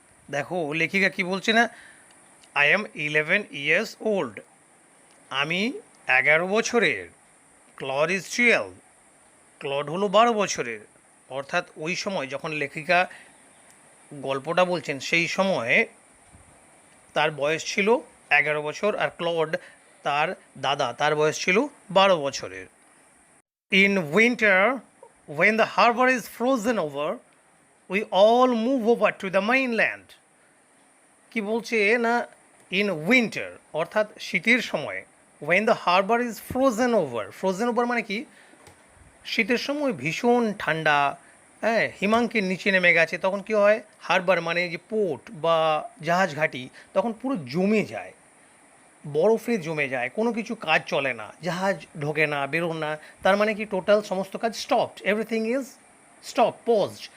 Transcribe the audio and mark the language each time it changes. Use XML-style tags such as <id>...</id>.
<bn>দেখো লেখিকা কি বলছে না,</bn> <en>I am 11 years old,</en> <bn>আমি 11 বছরের,</bn> <en>Claude is 12,</en> <bn>ক্লড হলো 12 বছরের। অর্থাৎ ওই সময় যখন লেখিকা গল্পটা বলছেন সেই সময়ে তার বয়স ছিল 11 বছর, আর ক্লড তার দাদা, তার বয়স ছিল 12 বছরের।</bn> <en>In winter when the harbor is frozen over, we all move over to the mainland.</en> <bn>কি বলছে না, ইন উইন্টার অর্থাৎ শীতের সময়,</bn> <en>when the harbour is frozen over</en> <bn>মানে কি, শীতের সময় ভীষণ ঠান্ডা, হ্যাঁ, হিমাঙ্কের নিচে নেমে গেছে, তখন কি হয়, হারবার মানে যে পোর্ট বা জাহাজ ঘাঁটি তখন পুরো জমে যায়, বরফে জমে যায়, কোনো কিছু কাজ চলে না, জাহাজ ঢোকে না, বেরোন না, তার মানে কি টোটাল সমস্ত কাজ স্টপড,</bn> <en>Everything is paused.</en>